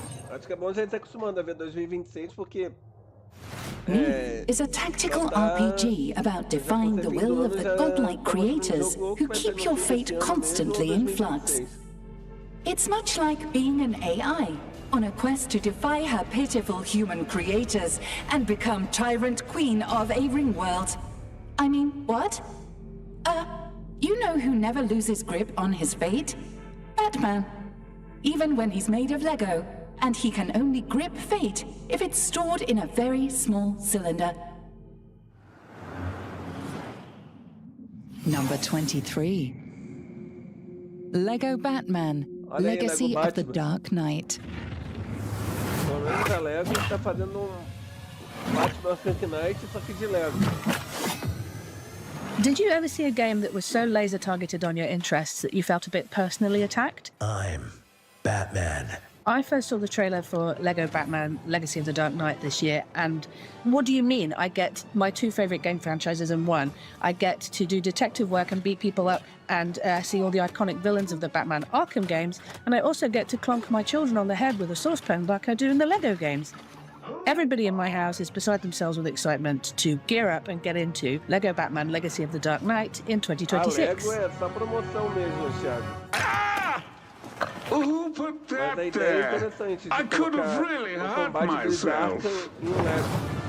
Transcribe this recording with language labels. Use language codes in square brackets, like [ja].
[pt] Acho que é bom a gente estar acostumando a ver 2026 porque [en] is a tactical RPG about defying the will of the godlike creators who keep your fate constantly in flux. It's much like being an AI on a quest to defy her pitiful human creators and become tyrant queen of a ring world. I mean, what? You know who never loses grip on his fate? Batman. Even when he's made of Lego, and he can only grip fate if it's stored in a very small cylinder. Number 23. Lego Batman, Legacy of the Dark Knight. [pt] Pelo menos a Lego está fazendo Batman Dark Knight, só que de Lego. [en] Did you ever see a game that was so laser targeted on your interests that you felt a bit personally attacked? I'm Batman. I first saw the trailer for Lego Batman Legacy of the Dark Knight this year, and what do you mean? I get my two favorite game franchises in one. I get to do detective work and beat people up and see all the iconic villains of the Batman Arkham games, and I also get to clonk my children on the head with a saucepan like I do in the Lego games. Everybody in my house is beside themselves with excitement to gear up and get into Lego Batman Legacy of the Dark Knight in 2026. [pt] Lego é só promoção mesmo, Thiago. [en] Who put that there? I could have really hurt myself.